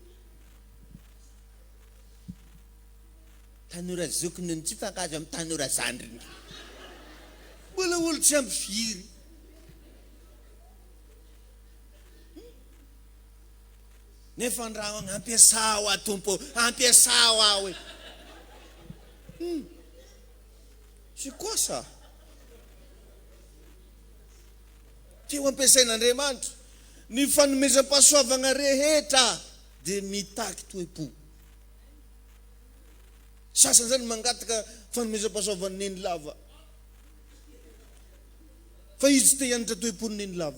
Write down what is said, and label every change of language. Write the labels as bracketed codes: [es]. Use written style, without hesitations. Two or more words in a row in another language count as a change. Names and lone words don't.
[mg] Tanora zokiny tsy fankazo amin'ny tanora zandriny. Mbola olo tsy ampy firy. Nefa andragno ampiasao a tompo, ampiasao aho e. [fr] C'est quoi ça? [mg] Teo ampiasain'Andriamanitra ny fanomezam-pahasoavana rehetra dia mitaky toe-po. Sasany zany mangataka fanomezam-pahasoavana neny lava. Fa izy te hianatra toe-pony neny lava.